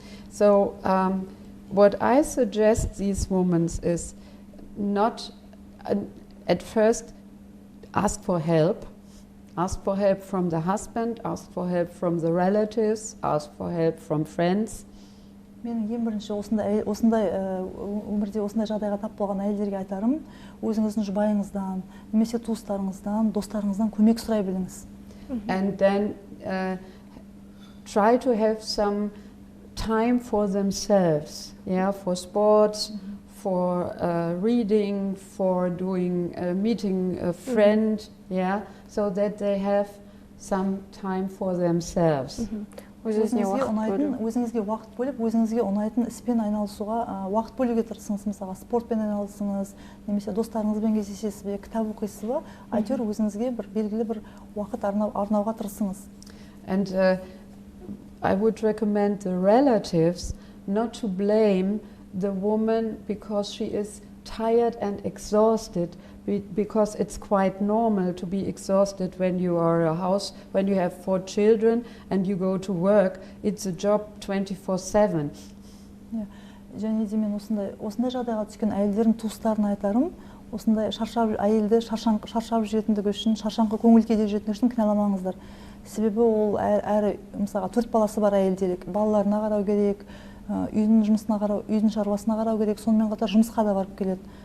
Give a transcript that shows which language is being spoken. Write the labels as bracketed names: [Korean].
[English] So what I suggest these women is not at first ask for help. Ask for help from the husband, ask for help from the relatives, ask for help from friends. [Kazakh] Менің ең бірінші осындай өмірде осындай жағдайға тап болған әйелдерге айтарым, өзіңіздің жұбайыңыздан, немесе туыстарыңыздан, достарыңыздан көмек сұрай біліңіз. [English] And then try to have some time for themselves, for sports, for reading, for meeting a friend, so that they have some time for themselves. [Kazakh] Өзіңізге уақыт бөліп, өзіңізге ұнайтын іспен айналысуға уақыт бөлуге тырысыңыз. Мысалға спортпен айналысыңыз, немесе достарыңызбен кездесесіз бе, кітап оқисыз ба, әйтеуір өзіңізге бір белгілі бір уақыт арнауға тырысыңыз. [English] And I would recommend the relatives not to blame the woman because she is tired and exhausted, because it's quite normal to be exhausted when you are a house, when you have 4 children and you go to work. It's a job 24/7. [Kazakh] Және де мен осындай жағдайға түскен әйелдердің туыстарына айтарым, осындай әйелді шаршап жүретіндігі үшін, шаршаңқы көңіл күйде жүретіндігі үшін кінәламаңыздар. Себебі ол әрі мысалға 4 баласы бар әйелдер, балаларына қарау керек, үйдің жұмысына қарау, үйдің шаруасына қарау керек, сонымен қатар жұмысқа да барып келеді.